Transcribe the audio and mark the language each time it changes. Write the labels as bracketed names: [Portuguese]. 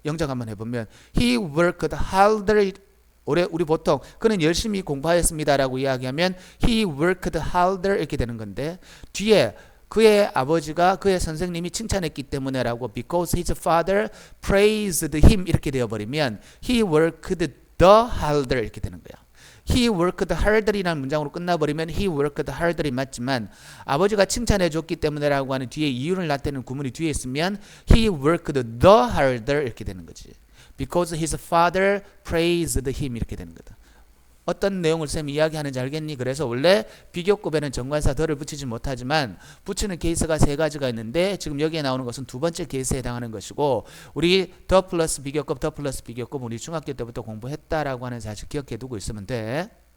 [Korean] 영작 한번 해보면 [English] He worked harder. [Korean] 우리 보통 그는 열심히 공부하였습니다라고 이야기하면 He worked harder 이렇게 되는 건데 뒤에 그의 아버지가 그의 선생님이 칭찬했기 때문에라고 [English] because his father praised him [Korean] 이렇게 되어버리면 [English] He worked the harder [Korean] 이렇게 되는 거야. [English] He worked harder [Korean] 이라는 문장으로 끝나버리면 He worked harder이 맞지만 아버지가 칭찬해 줬기 때문에라고 하는 뒤에 이유를 나타내는 구문이 뒤에 있으면 [English] He worked the harder [Korean] 이렇게 되는 거지. [English] Because his father praised him [Korean] 이렇게 되는 거다. 어떤 내용을 쌤이 이야기하는지 알겠니? 그래서 원래 비교급에는 정관사 더를 붙이지 못하지만 붙이는 케이스가 세 가지가 있는데 지금 여기에 나오는 것은 두 번째 케이스에 해당하는 것이고 우리 더 플러스 비교급, 더 플러스 비교급 우리 중학교 때부터 공부했다라고 하는 사실 기억해 두고 있으면 돼.